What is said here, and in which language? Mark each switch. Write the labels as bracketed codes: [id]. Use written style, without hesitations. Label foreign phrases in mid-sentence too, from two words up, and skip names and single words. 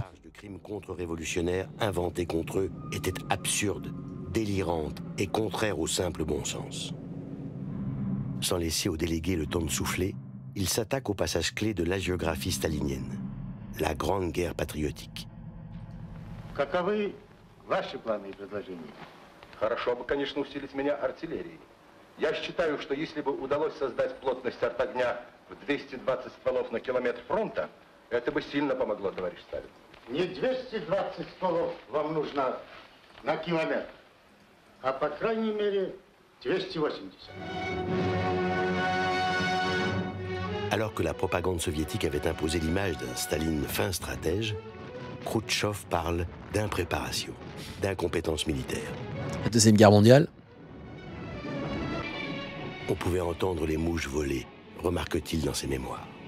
[fr] La charge de crimes contre-révolutionnaires inventés contre eux était absurde, délirante et contraire au simple bon sens. Sans laisser aux délégués le temps de souffler, il s'attaque au passage clé de l'hagiographie stalinienne. La Grande Guerre patriotique. [ru] Каковы ваши планы и предложения? Хорошо бы, конечно, усилить меня артиллерией. Я считаю, что если бы удалось создать плотность артогня в 220 стволов на километр фронта, это бы сильно помогло, товарищ Сталин. Не 220 стволов вам нужно на километр, а по крайней мере 280. [fr] Alors que la propagande soviétique avait imposé l'image d'un Staline fin stratège, Khrouchtchev parle d'impréparation, d'incompétence militaire. La Deuxième Guerre mondiale. On pouvait entendre les mouches voler, remarque-t-il dans ses mémoires.